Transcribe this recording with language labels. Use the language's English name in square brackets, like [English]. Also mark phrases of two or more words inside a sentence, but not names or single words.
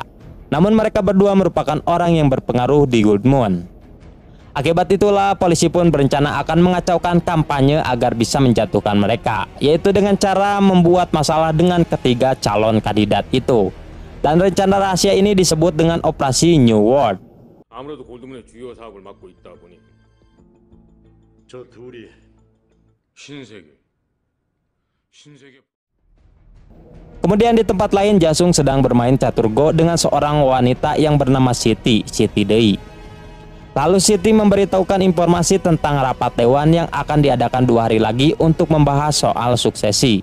[Indonesian] Namun mereka berdua merupakan orang yang berpengaruh di Gold Moon. Akibat itulah polisi pun berencana akan mengacaukan kampanye agar bisa menjatuhkan mereka, yaitu dengan cara membuat masalah dengan ketiga calon kandidat itu. Dan rencana rahasia ini disebut dengan Operasi New World. [Korean] 아무래도 골드문의 주요 사업을 맡고 있다 보니 저 둘이 신세계 [Indonesian] Kemudian di tempat lain Jasung sedang bermain caturgo dengan seorang wanita yang bernama Siti Dei. Lalu Siti memberitahukan informasi tentang rapat dewan yang akan diadakan 2 hari lagi untuk membahas soal suksesi.